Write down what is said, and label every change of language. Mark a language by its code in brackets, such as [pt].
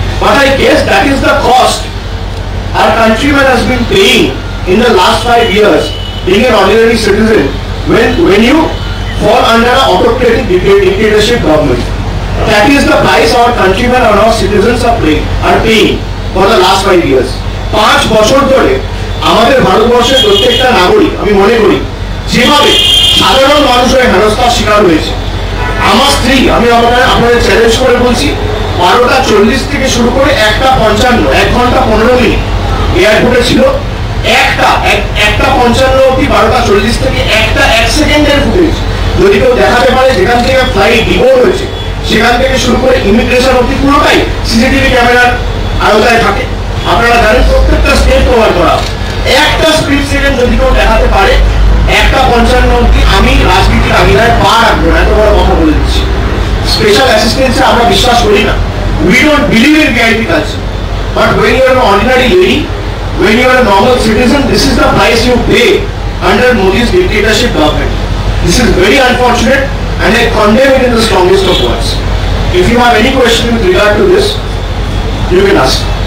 [en] But I guess that is the cost our countryman has been paying in the last 5 years being an ordinary citizen when you fall under an autocratic dictatorship government. That is the price our countrymen and our citizens are paying for the last 5 years. [bn] 5 বছর ধরে আমাদের ভারতবর্ষের প্রত্যেকটা নাগরিক, আমি মনে করি, যেভাবে সাধারণ মানুষের হেনস্থার শিকার হয়েছে। আমার স্ত্রী, আমি আপনাদের চ্যালেঞ্জ করে বলছি, 12:40 থেকে শুরু করে 1:55, 1 ঘন্টা 15 মিনিট এয়ারপোর্টে ছিল। 1:55 অবধি 12:40 থেকে 1 সেকেন্ডের ফুটেজ যদি কেউ দেখাতে পারে যেখান থেকে ফ্লাইট ডিবোর্ড হয়েছে, সেখান থেকে শুরু করে ইমিগ্রেশন অবধি পুরোটাই সিসিটিভি ক্যামেরার আওতায় থাকে। আপনারা জানেন প্রত্যেকটা স্টেপ কভার করা। একটা স্প্লিট সেকেন্ড যদি কেউ দেখাতে পারে 1:55 অবধি, আমি রাজনীতির আঙিনায় পা রাখবো না, এত বড় কথা বলে দিচ্ছি। স্পেশাল অ্যাসিস্ট্যান্সে আমরা বিশ্বাস করি না। [en] We don't believe in VIP culture. But when you are an ordinary lady, when you are a normal citizen, this is the price you pay under Modi's dictatorship government. This is very unfortunate and I condemn it in the strongest of words. If you have any question with regard to this, you can ask.